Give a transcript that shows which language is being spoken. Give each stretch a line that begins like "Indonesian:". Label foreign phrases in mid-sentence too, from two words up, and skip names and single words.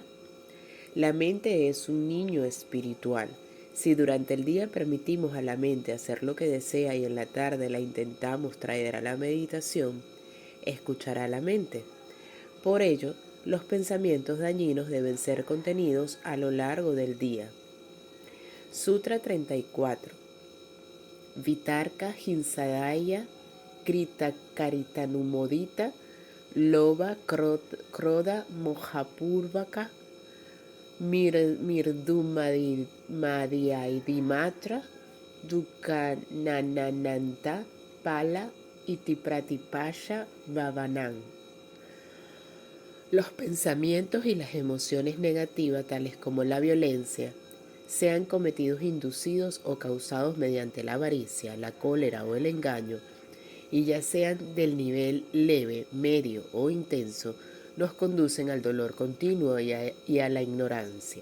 Spanish: La mente es un niño espiritual. Si durante el día permitimos a la mente hacer lo que desea y en la tarde la intentamos traer a la meditación, escuchará la mente. Por ello, los pensamientos dañinos deben ser contenidos a lo largo del día. Sutra 34.
Sanskrit: वितर्क हिंसादय कृत कारितानुमोदित लोब क्रोद मोहपूर्वक मिर्दुमध्यादिमात्र दुकानानानन्त पल इतिप्रतिपश ववनम्.
Spanish: Los pensamientos y las emociones negativas, tales como la violencia, sean cometidos inducidos o causados mediante la avaricia, la cólera o el engaño, y ya sean del nivel leve, medio o intenso, nos conducen al dolor continuo y a la ignorancia.